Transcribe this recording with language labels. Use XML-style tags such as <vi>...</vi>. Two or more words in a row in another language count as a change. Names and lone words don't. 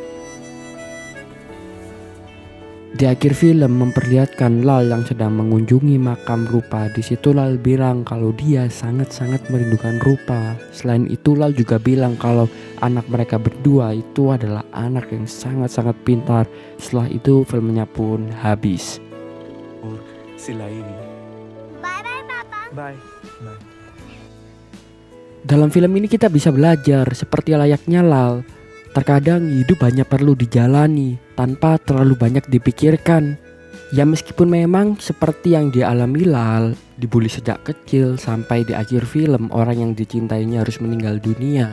<id>Di akhir film memperlihatkan Lal yang sedang mengunjungi makam Rupa. Di situ Lal bilang kalau dia sangat-sangat merindukan Rupa. Selain itu Lal juga bilang kalau anak mereka berdua itu adalah anak yang sangat-sangat pintar. Setelah itu filmnya pun habis.</id> <hi>सिलाई भी</hi> <en>bye bye.</en> <id>Dalam film ini kita bisa belajar seperti layaknya Lal. Terkadang hidup hanya perlu dijalani tanpa terlalu banyak dipikirkan. Ya meskipun memang seperti yang dialami Lal, dibully sejak kecil sampai di akhir film orang yang dicintainya harus meninggal dunia.</id>